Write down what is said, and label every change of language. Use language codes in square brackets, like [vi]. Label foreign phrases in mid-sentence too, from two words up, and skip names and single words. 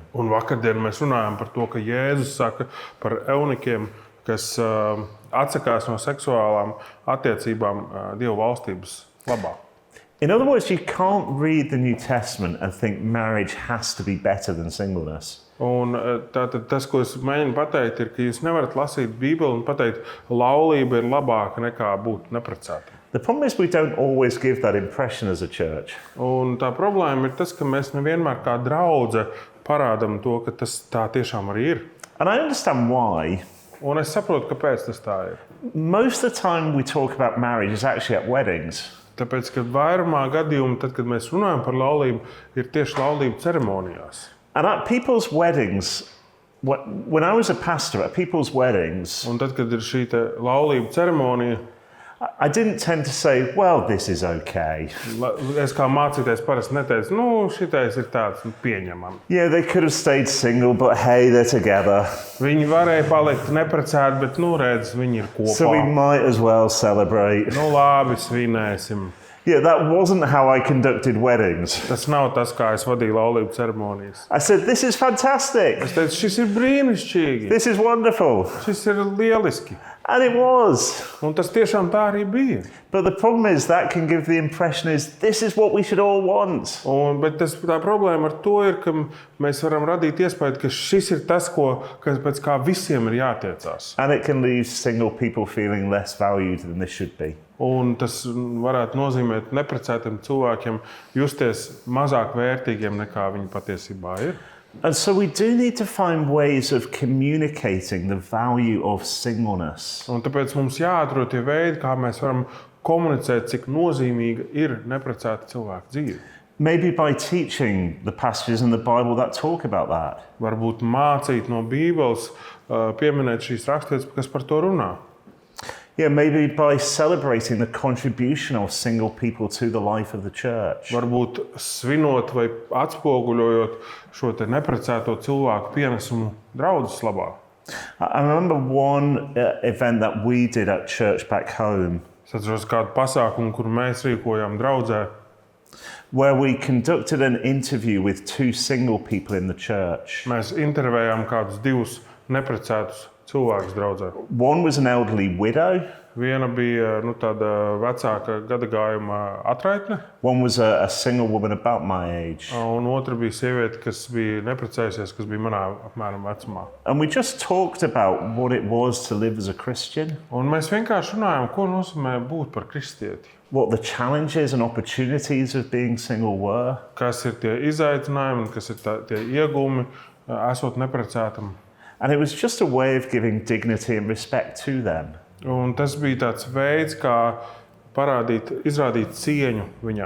[lv] Un vakardien mēs runājam par to, ka Jēzus saka par eunikiem, kas atsakās no seksuālām attiecībām Dieva valstības labā. [en] In other words, you can't read the New Testament and think marriage has to be better than singleness. [lv] Un tātad tas, ko es mēģinu pateikt, ir, ka jūs nevarat lasīt Bībeli un pateikt, laulība ir labāka nekā būt neprecētam. [en] The problem is we don't always give that impression as a church. [lv] Un tā problēma ir tas, ka mēs nevienmēr kā draudze parādam to, ka tas tā tiešām arī ir. [en] And I understand why. [lv] Un es saprotu, kāpēc tas tā ir. [en] Most of the time we talk about marriage is actually at weddings. [lv] Tāpēc, ka vairumā gadījumu, tad, kad mēs runājam par laulību, ir tieši laulību ceremonijās. [en] And at people's weddings, when I was a pastor, at people's weddings, [lv] Un tad, kad ir šī laulību ceremonija, [en] I didn't tend to say, well, this is okay. [lv] es kā mācītājs parasti neteicu, šitais ir tāds pieņemams. [en] Yeah, they could have stayed single, but hey, they're together. [lv] Viņi varēja palikt neprecēti, bet, redz, viņi ir kopā. [en] So we might as well celebrate. [lv] Labi, svinēsim. [en] Yeah, that wasn't how I conducted weddings. [lv] Tas nav tas, kā es vadīju laulību ceremonijas. [en] I said, this is fantastic. [lv] Es teicu, šis ir brīnišķīgi. [en] This is wonderful. [lv] Šis ir lieliski. [en] And it was. [lv] Un tas tiešām tā arī bija. [en] But the problem is that can give the impression is this is what we should all want. [lv] Bet tā problēma ar to ir, ka mēs varam radīt iespēju, ka šis ir tas, pēc kā visiem ir jātiecās. [en] And it can leave single people feeling less valued than they should be. [lv] Un tas varētu nozīmēt neprecētiem cilvēkiem justies mazāk vērtīgiem nekā viņi patiesībā ir. [en] And so we do need to find ways of communicating the value of singleness. [lv] Un tāpēc mums jāatrod tie veidi, kā mēs varam komunicēt, cik nozīmīga ir neprecēta cilvēka dzīve. [en] Maybe by teaching the passages in the Bible that talk about that. [lv] Varbūt mācīt no Bībeles, pieminēt šīs raksturvietas, kas par to runā. [en] Yeah, maybe by celebrating the contribution of single people to the life of the church. [lv] Varbūt svinot vai atspoguļojot šo te neprecēto cilvēku pienesumu draudzes labā. [en] I remember one event that we did at church back home, [lv] Es atceros kādu pasākumu, kuru mēs rīkojām draudzē, [en] where we conducted an interview with two single people in the church. [lv] mēs intervējām kādus divus neprecētus cilvēkus draudzē. [en] One was an elderly widow, [lv] Viena bija tāda vecāka gadagājuma atraitne, [en] one was a single woman about my age. [lv] un otra bija sieviete, kas bija neprecējusies, kas bija manā apmēram vecumā. [en] And we just talked about what it was to live as a Christian, [lv] Un mēs vienkārši runājām, ko nozīmē būt par kristieti. [en] what the challenges and opportunities of being single were. [lv] Kas ir tie izaicinājumi, un kas ir tie iegūmi, esot neprecētam. [en] And it was just a way of giving dignity and respect to them. [lv] Un tas bija tāds veids, kā izrādīt cieņu viņām.